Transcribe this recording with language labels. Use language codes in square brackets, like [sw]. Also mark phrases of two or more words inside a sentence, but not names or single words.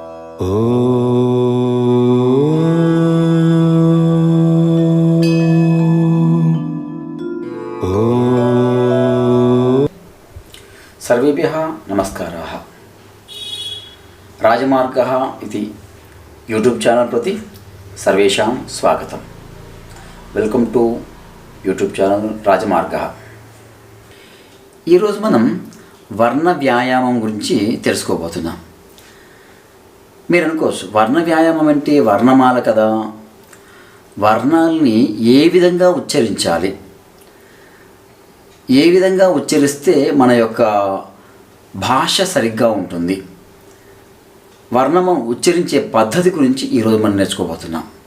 [sa] सर्वेभ्यः नमस्काराः। राजमार्गः इति यूट्यूब चैनल प्रति सर्वेषां स्वागतम्। [en] Welcome to YouTube channel राजमार्गः। [te] ఈ రోజు మనం వర్ణ వ్యాయామం గురించి తెలుసుకోబోతున్నాం. మీరు అనుకోవచ్చు, వర్ణ వ్యాయామం అంటే వర్ణమాల కదా, వర్ణాలని ఏ విధంగా ఉచ్చరించాలి, ఏ విధంగా ఉచ్చరిస్తే మన యొక్క భాష సరిగ్గా ఉంటుంది, వర్ణము ఉచ్చరించే పద్ధతి గురించి ఈరోజు మనం నేర్చుకోబోతున్నాం.